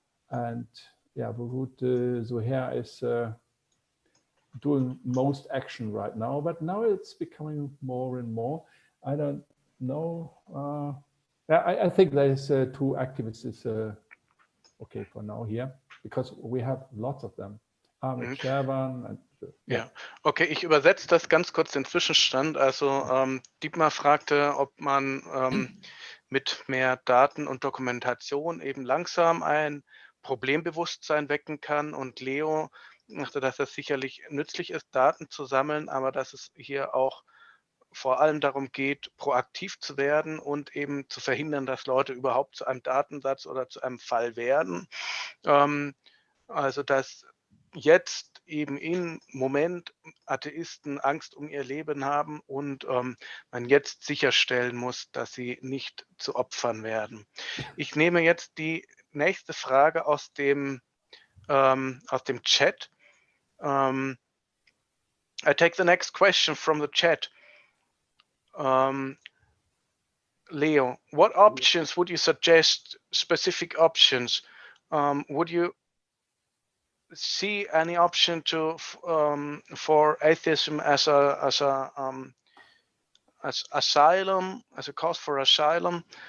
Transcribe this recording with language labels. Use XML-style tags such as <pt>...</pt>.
<en>And yeah, Warud Zuhair is doing most action right now, but now it's becoming more and more. I don't know. I think there's two activists is okay for now here, because we have lots of them.</en> <de>erklären. Ja, okay, ich übersetze das ganz kurz den Zwischenstand. Also Dietmar fragte, ob man mit mehr Daten und Dokumentation eben langsam ein Problembewusstsein wecken kann. Und Leo dachte, dass es sicherlich nützlich ist, Daten zu sammeln, aber dass es hier auch vor allem darum geht, proaktiv zu werden und eben zu verhindern, dass Leute überhaupt zu einem Datensatz oder zu einem Fall werden. Also dass jetzt eben im Moment Atheisten Angst um ihr Leben haben und man jetzt sicherstellen muss, dass sie nicht zu Opfern werden. Ich nehme jetzt die nächste Frage aus dem Chat.</de> <en>I take the next question from the chat. Leo, what options would you suggest, specific options? Would you see any option to for atheism as asylum, as a cause for asylum?</en>